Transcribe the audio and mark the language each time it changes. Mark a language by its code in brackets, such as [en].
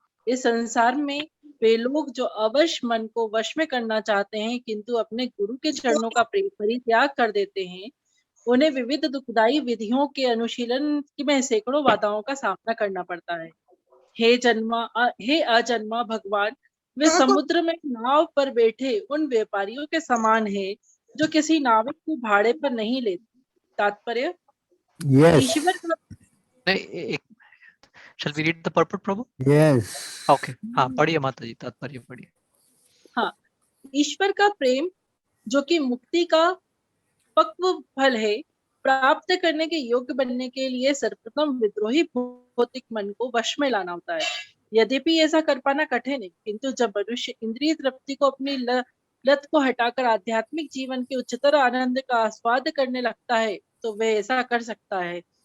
[hi] इस संसार में वे लोग जो अवश्य मन को वश में करना चाहते हैं किंतु अपने गुरु के चरणों का परित्याग कर देते हैं, उन्हें विविध दुखदायी विधियों के अनुशीलन में सैकड़ों बाधाओं का सामना करना पड़ता है। हे अजन्मा भगवान, वे समुद्र में नाव पर बैठे उन व्यापारियों के समान है जो किसी नाविक को भाड़े पर नहीं लेते। तात्पर्य, [en] Yes. [hi] ईश्वर का नहीं, [en] shall we read the purport, प्रभु? Yes. [hi] Okay, हाँ, पढ़िए माता जी, तात्पर्य पढ़िए। हाँ, ईश्वर का प्रेम जो कि मुक्ति का पक्व फल है, प्राप्त करने के योग्य बनने के लिए सर्वप्रथम विद्रोही भौतिक मन को वश में लाना होता है। यद्यपि ऐसा कर पाना कठिन है, किंतु जब मनुष्य इंद्रिय तृप्ति को अपनी लत को हटाकर आध्यात्मिक जीवन के उच्चतर आनंद का आस्वाद करने लगता है तो वह ऐसा कर सकता है।